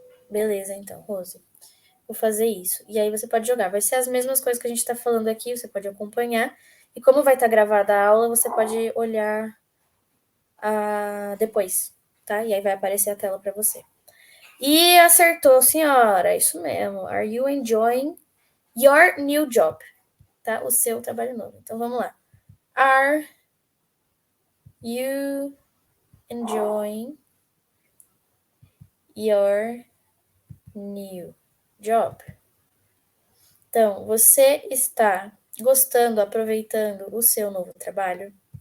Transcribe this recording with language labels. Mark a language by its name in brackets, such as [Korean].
[Portuguese] Beleza, então, Rose. Vou fazer isso. E aí você pode jogar. Vai ser as mesmas coisas que a gente tá falando aqui, você pode acompanhar. E como vai estar gravada a aula, você pode olhar depois, tá? E aí vai aparecer a tela para você. E acertou, senhora. Isso mesmo. [English] Are you enjoying your new job? [Portuguese] Tá? O seu trabalho novo. Então vamos lá. [English] Are you enjoying your new job? [Portuguese] Então, você está gostando, aproveitando o seu novo trabalho?